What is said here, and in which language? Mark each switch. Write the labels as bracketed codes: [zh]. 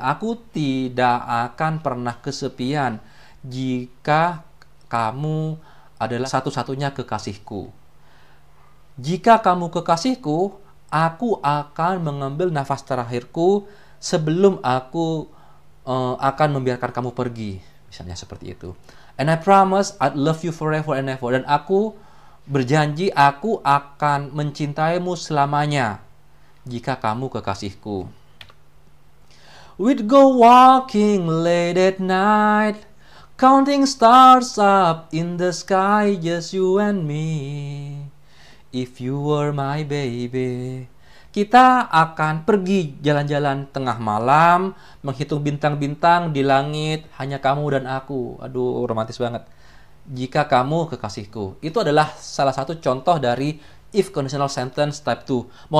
[id] Aku tidak akan pernah kesepian jika kamu adalah satu-satunya kekasihku. Jika kamu kekasihku, aku akan mengambil nafas terakhirku sebelum aku akan membiarkan kamu pergi. Misalnya seperti itu. [en] And I promise I'd love you forever and ever. [id] Dan aku berjanji aku akan mencintaimu selamanya jika kamu kekasihku. [en] We'd go walking late at night, counting stars up in the sky, just you and me. If you were my baby. [id] Kita akan pergi jalan-jalan tengah malam, menghitung bintang-bintang di langit, hanya kamu dan aku. Aduh, romantis banget. Jika kamu kekasihku. Itu adalah salah satu contoh dari if conditional sentence type 2.